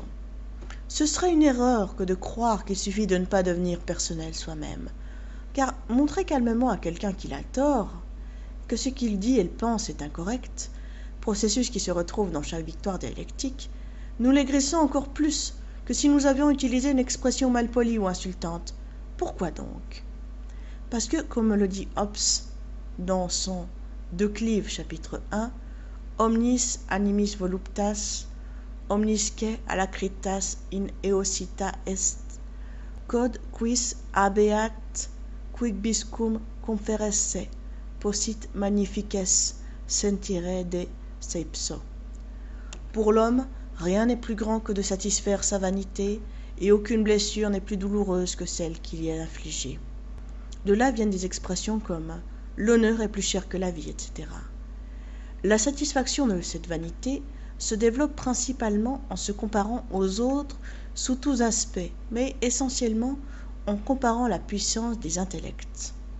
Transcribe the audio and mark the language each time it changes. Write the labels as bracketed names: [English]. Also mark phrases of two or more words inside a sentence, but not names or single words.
[French] Ce serait une erreur que de croire qu'il suffit de ne pas devenir personnel soi-même, car montrer calmement à quelqu'un qu'il a tort, que ce qu'il dit et le pense est incorrect, processus qui se retrouve dans chaque victoire dialectique, nous l'aigrissons encore plus que si nous avions utilisé une expression malpolie ou insultante. Pourquoi donc? Parce que, comme le dit Hobbes dans son De Clive, chapitre 1, [Latin] Omnis animis voluptas, omnisque alacritas in eocita est, quod quis habeat quibuscum conferesse, possit magnifices sentire de seipso. [French] Pour l'homme, rien n'est plus grand que de satisfaire sa vanité, et aucune blessure n'est plus douloureuse que celle qu'il y a infligée. De là viennent des expressions comme « l'honneur est plus cher que la vie », etc. La satisfaction de cette vanité se développe principalement en se comparant aux autres sous tous aspects, mais essentiellement en comparant la puissance des intellects.